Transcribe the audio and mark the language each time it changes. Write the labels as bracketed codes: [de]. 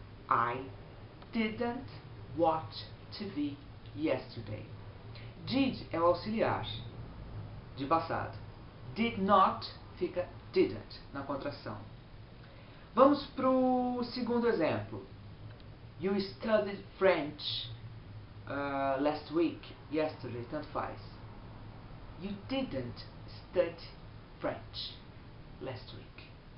[en] I didn't watch TV yesterday. [pt] Did é o auxiliar de passado. Did not fica didn't na contração. Vamos para o segundo exemplo. [en] You studied French last week, yesterday, [pt] tanto faz. [en] You didn't study French last week.